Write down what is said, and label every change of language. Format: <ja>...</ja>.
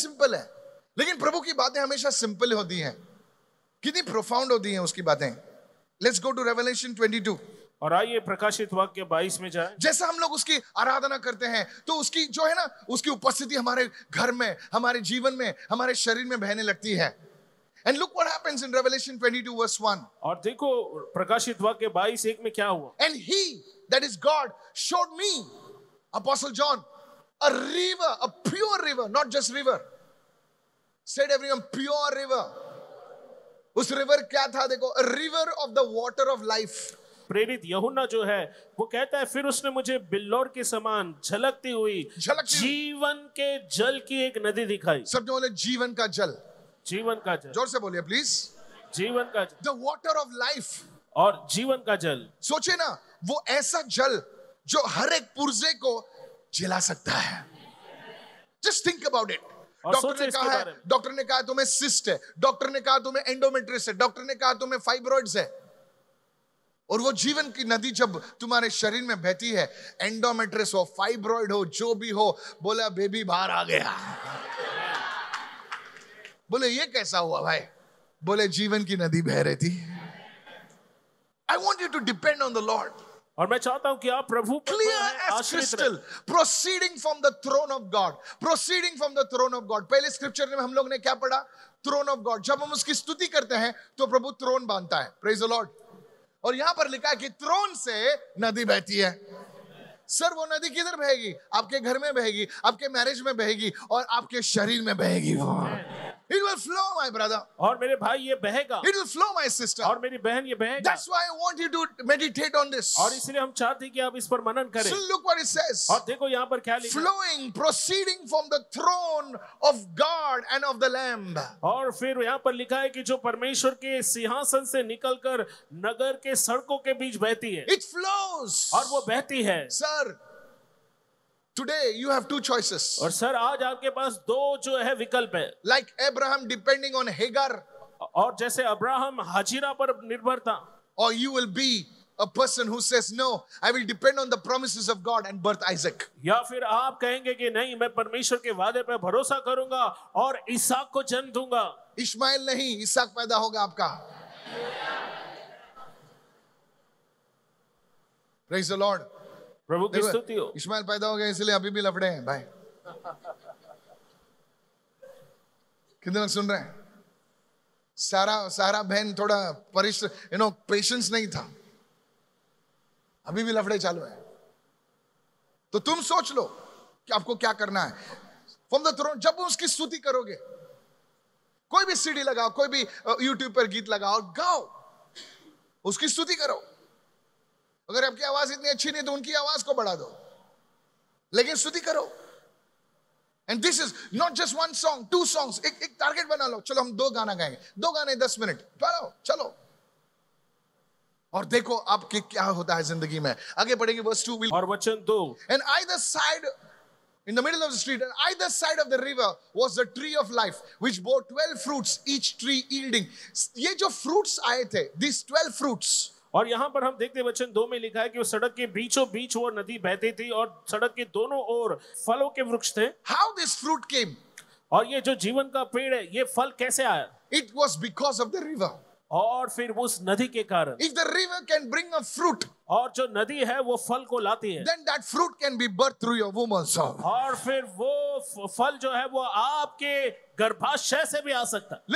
<hi>Simple है, लेकिन प्रभु की बातें हमेशा सिंपल होती हैं. कितनी प्रोफाउंड होती हैं उसकी बातें.</hi> <en>Let's go to Revelation 22.</en> <hi>और आइए प्रकाशित वाक्य 22 में जाए. जैसा हम लोग उसकी आराधना करते हैं, तो उसकी जो है ना, उसकी उपस्थिति हमारे घर में, हमारे जीवन में, हमारे शरीर में बहने लगती है.</hi> <en>And look what happens in Revelation 22 verse 1.</en> <hi>और देखो प्रकाशित वाक्य 22:1 में क्या हुआ.</hi> <en>And he, that is God, showed me, Apostle John, a river, a pure river, not just river. Said everyone, pure river.</en> <hi>उस river क्या था?</hi> <en>देखो, a river of the water of life.</en> <hi>प्रेरित यूहन्ना जो है वो कहता है, फिर उसने मुझे बिल्लौर के समान झलकती हुई जीवन के जल की एक नदी दिखाई. सब जो बोले जीवन का जल. जीवन का जल. जोर से बोलिए प्लीज. जीवन का जल.</hi> <en>The water of life.</en> <hi>और जीवन का जल. सोचे ना, वो ऐसा जल जो हर एक पुर्जे को जिला सकता है.</hi> <en>Just think about it.</en> <hi>Doctor ने कहा तुम्हें सिस्ट है, डॉक्टर ने कहा तुम्हें एंडोमेट्रियस है, डॉक्टर ने कहा तुम्हें फाइब्रॉइड्स है. और वो जीवन की नदी जब तुम्हारे शरीर में बहती है, एंडोमेट्रियस हो, फाइब्रॉइड हो, जो भी हो, बोला बेबी बाहर आ गया. बोले ये कैसा हुआ भाई? बोले जीवन की नदी बह रही थी.</hi> <en>I want you to depend on the Lord.</en> <hi>और मैं चाहता हूं कि आप प्रभु पर</hi> <en>Clear as</en> <hi>आश्रित</hi> <en>crystal,</en> <hi>रहें.</hi> <en>proceeding from the throne of God, proceeding from the throne of God.</en> <hi>पहले स्क्रिप्चर में हम लोग ने क्या पढ़ा?</hi> <en>Throne of God.</en> <hi>जब हम उसकी स्तुति करते हैं तो प्रभु थ्रोन बांधता है.</hi> <en>Praise the Lord.</en> <hi>और यहां पर लिखा है कि थ्रोन से नदी बहती है. सर वो नदी किधर बहेगी? आपके घर में बहेगी, आपके मैरिज में बहेगी और आपके शरीर में बहेगी.</hi> <en>It will flow, my brother.</en> <hi>और मेरे भाई ये बहेगा,</hi> <en>It will flow, my sister.</en> <hi>और मेरी बहन ये बहेगा।</hi> <en>That's why I want you to meditate on this.</en> <hi>और इसलिए हम चाहते हैं कि आप इस पर मनन करें।</hi> <en>So look what it says.</en> <hi>और देखो यहाँ पर क्या लिखा है,</hi> <en>Flowing, proceeding from the throne of God and of the Lamb.</en> <hi>और फिर यहाँ पर लिखा है कि जो परमेश्वर के सिंहासन से निकलकर नगर के सड़कों के बीच बहती है,</hi> <en>It flows.</en> <hi>और वो बहती है।</hi> <en>Sir, today you have two choices.</en> <hi>और सर आज आपके पास दो जो है विकल्प है,</hi> <en>Like Abraham depending on Hagar,</en> <hi>और जैसे अब्राहम हाजिरा पर निर्भर था,</hi> <en>or you will be a person who says, no, I will depend on the promises of God and birth Isaac.</en> <hi>या फिर आप कहेंगे कि नहीं, मैं परमेश्वर के वादे पर भरोसा करूंगा और इसहाक को जन्म दूंगा। इश्माइल नहीं, इसहाक पैदा होगा आपका।</hi> <en>Praise the Lord.</en> <hi>प्रभु की स्तुति हो। इश्माइल पैदा हो गया इसलिए अभी भी लफड़े हैं भाई। कितने लोग सुन रहे हैं? सारा बहन थोड़ा पेशेंस नहीं था, अभी भी लफड़े चालू है। तो तुम सोच लो कि आपको क्या करना है।</hi> <en>from the throne,</en> <hi>जब उसकी स्तुति करोगे, कोई भी सीडी लगाओ, कोई भी यूट्यूब पर गीत लगाओ, गाओ, उसकी स्तुति करो। अगर आपकी आवाज इतनी अच्छी नहीं तो उनकी आवाज को बढ़ा दो, लेकिन स्तुति करो।</hi> <en>And this is not just one song, two songs.</en> <hi>एक टारगेट बना लो, चलो हम 2 गाना गाएंगे, 2 गाने 10 मिनट, चलो और देखो आपके क्या होता है जिंदगी में। आगे बढ़ेंगे, वर्स 2 और वचन 2।</hi> <en>And either side, in the middle of the street, and either side of the river was the tree of life, which bore 12 fruits, each tree yielding.</en> <hi>ये जो fruits आए थे,</hi> <en>these 12 fruits.</en> <hi>और यहाँ पर हम देखते हैं वचन 2 में लिखा है कि वो सड़क के बीचों बीच वो नदी बहती थी और सड़क के दोनों ओर फलों के वृक्ष थे।</hi> <en>How this fruit came?</en> <hi>और ये जो जीवन का पेड़ है, ये फल कैसे आया?</hi> <en>It was because of the river.</en> <hi>और फिर उस नदी के कारण।</hi> <en>If the river can bring a fruit,</en> <hi>और जो नदी है वो फल को लाती है,</hi> <en>then that fruit can be birthed through your womb also.</en> <hi>और फिर वो फल जो है वो आपके गर्भाशय से भी आ सकता है।</hi>